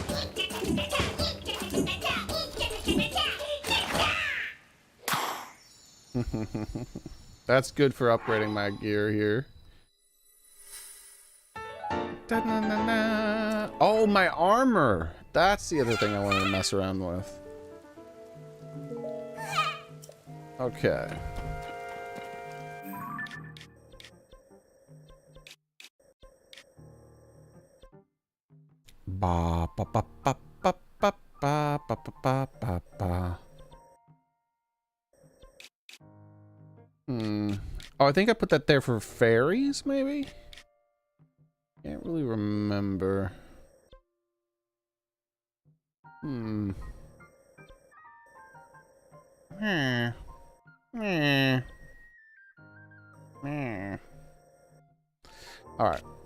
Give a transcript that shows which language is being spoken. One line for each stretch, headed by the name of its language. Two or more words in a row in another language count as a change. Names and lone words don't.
English: That's good for upgrading my gear here. Da-na-na-na. Oh, my armor. That's the other thing I wanted to mess around with. Okay. Ba ba ba ba ba ba ba ba ba ba ba. Oh, I think I put that there for fairies, maybe? Can't really remember. Alright.